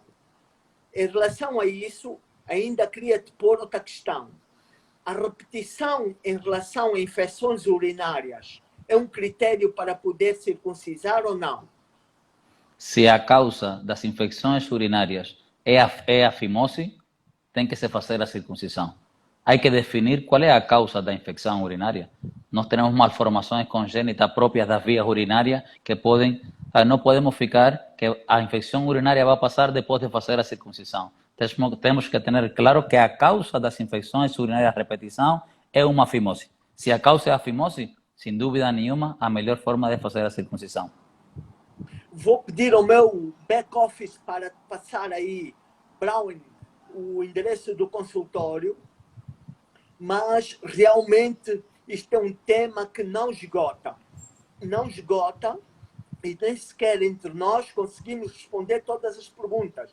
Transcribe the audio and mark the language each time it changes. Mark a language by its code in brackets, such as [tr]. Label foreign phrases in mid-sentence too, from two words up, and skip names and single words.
[pt] Em relação a isso, ainda queria te pôr outra questão. A repetição em relação a infecções urinárias é um critério para poder circuncisar ou não? Se a causa das infecções urinárias é a fimose, tem que se fazer a circuncisão. [es] Hay que definir cuál es la causa de la infección urinaria. Nós tenemos malformaciones congénitas propias de las vías urinarias que pueden, no podemos ficar que la infección urinaria va a pasar después de hacer la circuncisión. Tenemos que tener claro que a causa de las infecciones urinarias a repetición es una fimose. [pt] Si a causa es a fimose, sin dúvida nenhuma, a melhor forma de fazer a circuncisão. Vou pedir ao meu back-office para passar aí, Brown, o endereço do consultório, mas realmente isto é um tema que não esgota. Não esgota e nem sequer entre nós conseguimos responder todas as perguntas.